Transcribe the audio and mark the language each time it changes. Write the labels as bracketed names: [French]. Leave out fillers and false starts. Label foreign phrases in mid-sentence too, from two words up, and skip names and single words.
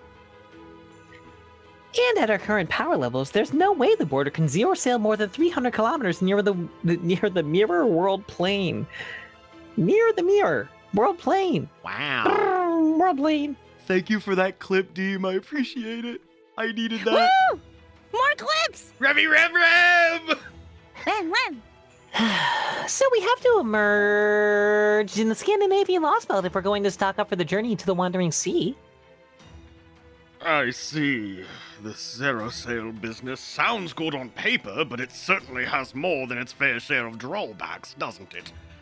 [English] And at our current power levels, there's no way the border can zero sail more than 300 kilometers near the mirror world plane. Near the mirror world plane. Wow. World plane. Thank you for that clip, Deem. I appreciate it. I needed that. Woo! More clips! Revy Rev! Ram, ram. So we have to emerge in the Scandinavian Lost Belt if we're going to stock up for the journey to the Wandering Sea. I see. The zero sail business sounds good on paper, but it certainly has more than its fair share of drawbacks, doesn't it?